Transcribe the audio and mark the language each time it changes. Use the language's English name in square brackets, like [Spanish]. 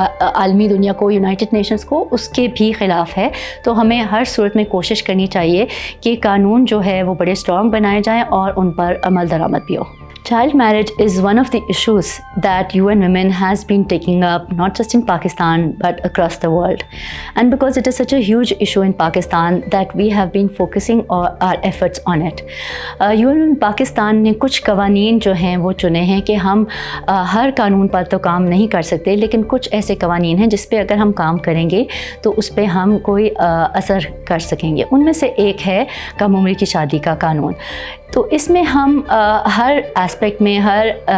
[Urdu] عالمی دنیا کو، یونائٹڈ نیشنز کو، اس کے بھی خلاف ہے۔ تو ہمیں ہر صورت میں کوشش کرنی چاہیے کہ قانون جو ہے وہ بڑے اسٹرانگ بنائے جائیں اور ان پر عمل درآمد بھی ہو۔ [English] Child marriage is one of the issues that UN Women has been taking up, not just in Pakistan but across the world. And because it is such a huge issue in Pakistan that we have been focusing our efforts on it. [Urdu] UN Women Pakistan نے کچھ قوانین جو ہیں وہ چنے ہیں کہ ہم ہر قانون پر تو کام نہیں کر سکتے، لیکن کچھ ایسے قوانین ہیں جس پہ اگر ہم کام کریں گے تو اس پہ ہم کوئی اثر کر سکیں گے۔ ان میں سے ایک ہے کم عمری کی شادی کا قانون۔ تو اس میں ہم ہر اسپیکٹ میں ہر